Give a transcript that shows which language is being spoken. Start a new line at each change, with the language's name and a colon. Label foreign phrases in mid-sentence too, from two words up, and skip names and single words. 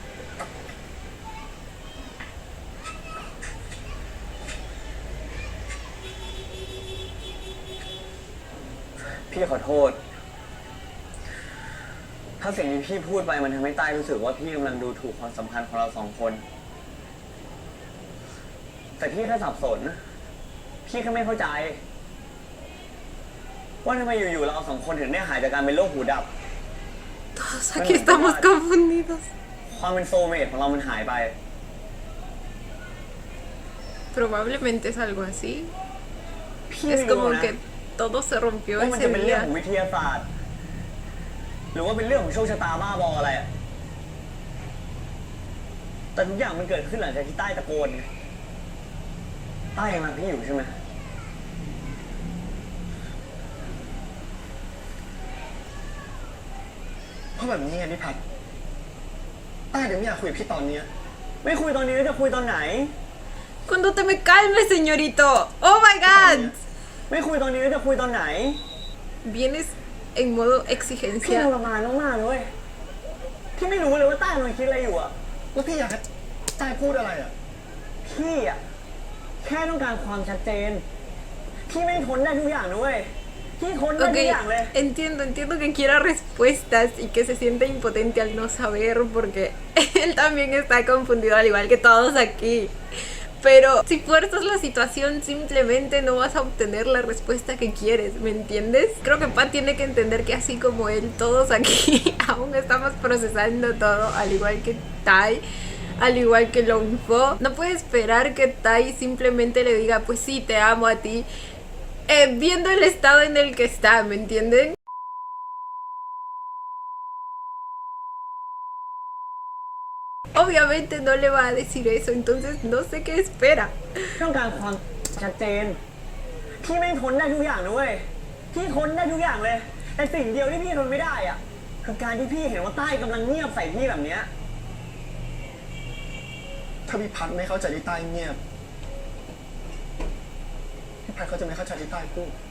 Thai: พี่ขอโทษ ถ้าสิ่งที่พี่พูดไปมันทำให้ต้ายรู้สึกว่าพี่กำลังดูถูกความสัมพันธ์ของเราสองคน แต่พี่แค่สับสน พี่แค่ไม่เข้าใจ ว่าทำไมอยู่ๆเราสองคนถึงได้หายจากการเป็นโรคหูดับ
Spanish: Todos aquí estamos confundidos.
Thai: ความเป็นโซลเมทของเรามันหายไป
Spanish: Probablemente es algo así.
Thai: พี่
Spanish: Es
Thai: ไม่รู้
Spanish: como
Thai: นะ
Spanish: que todo se rompió
Thai: ว่ามัน
Spanish: ese
Thai: จะเป็นเรื่อง
Spanish: día.
Thai: ของวิทยาศาสตร์ หรือว่าเป็นเรื่องของโชคชะตาบ้าบออะไรอะแต่ทุกอย่างมันเกิดขึ้นหลังจากที่ใต้ตะโกนไงใต้ยังรักพี่อยู่ใช่ไหม เพราะแบบนี้ไงพี่พัดต้าเดี๋ยวไม่อยากคุยกับพี่ตอนเนี้ย ไม่คุยตอนนี้แล้วจะคุยตอนไหน
Spanish: Cuando te me calmes, señorito.
English: Oh my god.
Thai: ไม่คุยตอนนี้แล้วจะคุยตอนไหน
Spanish: Vienes en modo
Thai: พี่
Spanish: exigencia.
Thai: ทรมานมากๆเลยเว้ยพี่ไม่รู้เลยว่าใต้มันคิดอะไรอยู่อะ แล้วพี่อยากให้ต้าพูดอะไรอ่ะ พี่อะแค่ต้องการความชัดเจน พี่ไม่ทนได้ทุกอย่างนะเว้ยพี่ทนได้
Spanish: Ok,
Thai: ทุกอย่างเลย
Spanish: entiendo que quiera respuestas y que se siente impotente al no saber porque él también está confundido al igual que todos aquí. Pero si fuerzas la situación simplemente no vas a obtener la respuesta que quieres, ¿me entiendes? Creo que Pat tiene que entender que así como él, todos aquí aún estamos procesando todo, al igual que Tai, al igual que Longfo. No puede esperar que Tai simplemente le diga, pues sí, te amo a ti. Viendo el estado en el que está, ¿me entienden? Obviamente no le va a decir eso, entonces no sé qué espera.
Thai: ต้องการความชัดเจน พี่ไม่ทนได้ทุกอย่างนะเว้ยพี่ทนได้ทุกอย่างเลย แต่สิ่งเดียวที่พี่ทนไม่ได้อะคือการที่พี่เห็นว่าใต้กำลังเงียบใส่พี่แบบเนี้ย ถ้าพี่พัดไม่เข้าใจที่ต้าเงียบพี่พัดเขาจะไม่เข้าใจที่ต้าพูด